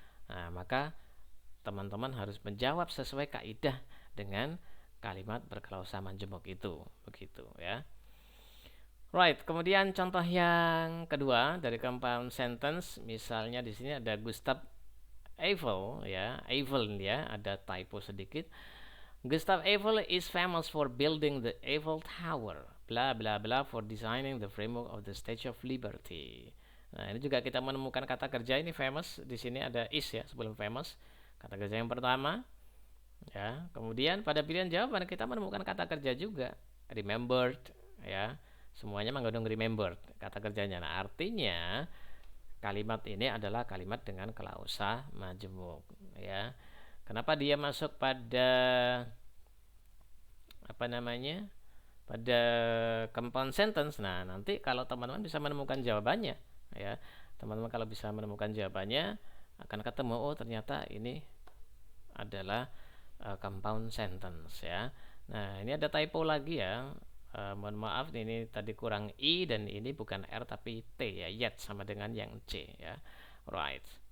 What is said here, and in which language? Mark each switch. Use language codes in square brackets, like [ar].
[id] Nah, maka teman-teman harus menjawab sesuai kaidah dengan kalimat berklausa majemuk itu, begitu ya. Right, kemudian contoh yang kedua dari compound sentence, misalnya di sini ada Gustav Eiffel ya, Eiffel ya, ada typo sedikit. [en] Gustav Eiffel is famous for building the Eiffel Tower, bla bla bla, for designing the framework of the Statue of Liberty. [id] Nah, ini juga kita menemukan kata kerja ini famous, di sini ada is ya sebelum famous. Kata kerja yang pertama ya. Kemudian pada pilihan jawaban kita menemukan kata kerja juga, remembered ya. Semuanya mengandung remembered kata kerjanya. Nah, artinya kalimat ini adalah kalimat dengan klausa majemuk ya. Kenapa dia masuk pada apa namanya? Pada compound sentence. Nah, nanti kalau teman-teman bisa menemukan jawabannya ya. Teman-teman kalau bisa menemukan jawabannya akan ketemu, oh ternyata ini adalah compound sentence ya. Nah, ini ada typo lagi ya. Mohon maaf, ini tadi kurang I dan ini bukan R tapi T ya, yet sama dengan yang C ya. Right.